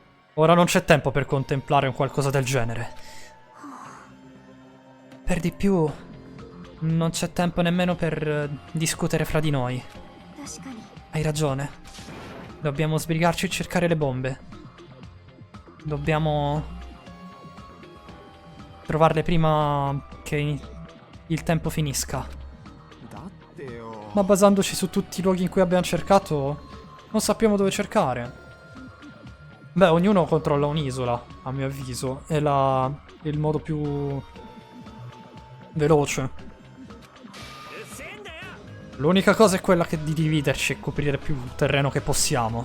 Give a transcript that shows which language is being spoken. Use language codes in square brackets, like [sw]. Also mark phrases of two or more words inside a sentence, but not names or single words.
[it] Ora non c'è tempo per contemplare un qualcosa del genere. Per di più, non c'è tempo nemmeno per discutere fra di noi. [ja] 確かに [it] Hai ragione. Dobbiamo sbrigarci e cercare le bombe. Dobbiamo trovarle prima che il tempo finisca. [ja] だってよ [it] Ma basandoci su tutti i luoghi in cui abbiamo cercato, non sappiamo dove cercare. Beh, ognuno controlla un'isola, a mio avviso. È il modo più veloce. L'unica cosa è quella di dividerci e coprire più terreno che possiamo.